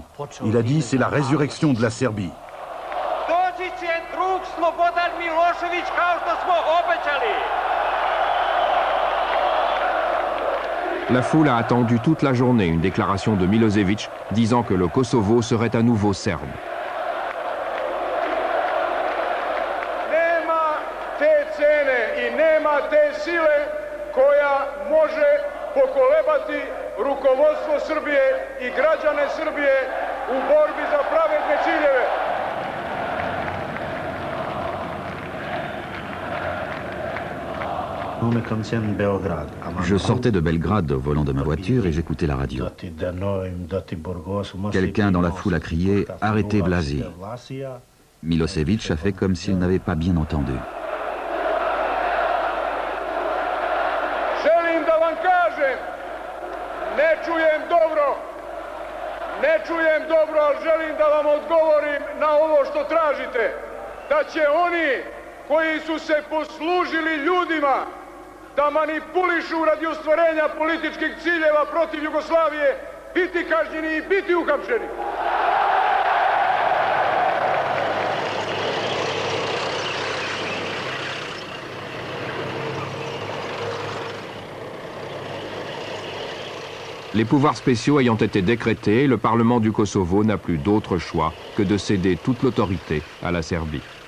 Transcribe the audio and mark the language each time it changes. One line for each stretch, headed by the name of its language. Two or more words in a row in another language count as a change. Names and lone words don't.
French: Il a dit, c'est la résurrection de la Serbie. La foule a attendu toute la journée une déclaration de Milosevic disant que le Kosovo serait à nouveau serbe.
Serbian: Nema te cene i nema te sile koja može pokolebati rukovodstvo Srbije i građane Srbije u borbi za pravedne ciljeve.
French: Je sortais de Belgrade au volant de ma voiture et j'écoutais la radio. Quelqu'un dans la foule a crié « Arrêtez Blasi ». Milosevic a fait comme s'il n'avait pas bien entendu.
Serbian: Želim da vam kažem, ne čujem dobro, ali želim da vam odgovorim na ovo što tražite. Da će oni koji su se poslužili ljudima da manipulišu radi ostvarenja političkih ciljeva protiv Jugoslavije biti kažnjeni i biti uhapšeni.
French: Les pouvoirs spéciaux ayant été décrétés, le Parlement du Kosovo n'a plus d'autre choix que de céder toute l'autorité à la Serbie.